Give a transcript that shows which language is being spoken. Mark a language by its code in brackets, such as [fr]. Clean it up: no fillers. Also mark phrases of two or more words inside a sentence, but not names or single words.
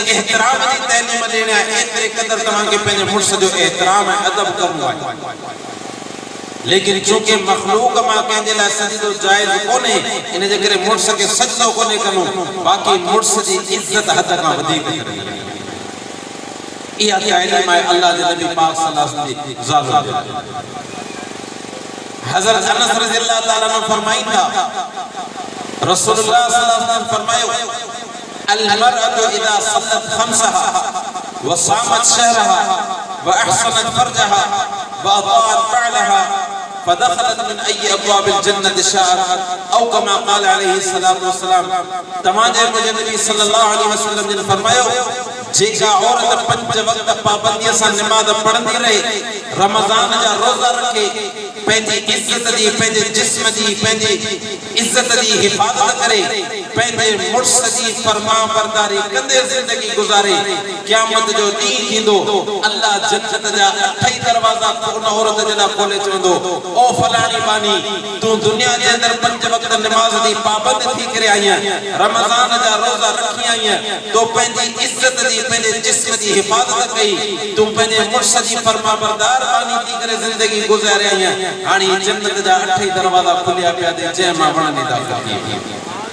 [sd] एहतराम जी तइलीम ॾियण एतिरे क़दर तव्हांखे पंहिंजे मुर्स जो एहतराम ऐं अदब करणो आहे लेकिन चूंकि मखलूक मां कंहिंजे लाइ सजदो जाइज़ कोन्हे इन जे करे मुर्स खे सजदो कोन्हे कनो बाक़ी मुर्स जी इज्जत हद खां वधीक करणी इहा तइलीम आहे अल्लाह जे नबी पाक [ar] صلى الله عليه وسلم [sd] जी ज़ाल [ar] حضرت أنس رضي الله تعالى عنه फरमाईंदा رسول الله صلى الله عليه وسلم फरमायो المرأة إذا صلت خمسها وصامت شهرها وأحصنت فرجها وأطاعت بعلها فدخلت من أي أبواب الجنة شاءت أو كما قال عليه الصلاة والسلام. [sd] तमाजे मुझे नबी [ar] صلى الله عليه وسلم [sd] ने फरमायो जेका औरत 5 वक्त पाबंदी से नमाज पढ़ंदी रहे, रमजान जा रोजा रखे, पंहिंजी इज्जत जी, पंहिंजे जिस्म जी, पंहिंजी इज्जत जी हिफाज़त करे, पंहिंजे मुड़स जी फरमा बरदारी कंदे जिंदगी गुजारे, क़यामत जो ॾींहुं थींदो अल्लाह जन्नत जा 8 दरवाजा उन औरत जे लाइ खोले चवंदो, ओ फलाणी बानी तू दुनिया जे अंदर 5 वक्त नमाज दी पाबंद थी करे आई है, रमजान जा रोजा रखी आई है, तो पंहिंजी इज्जत जी, पंहिंजे जिस्म जी हिफाज़त कई, तू पंहिंजे मुड़स जी फरमा बरदार बानी थी करे जिंदगी गुजारे आई है। हाणे जन्नत जा 8 दरवाजा खुलिया पिया ते जंहिं मां वणंदी दाख़िल थी।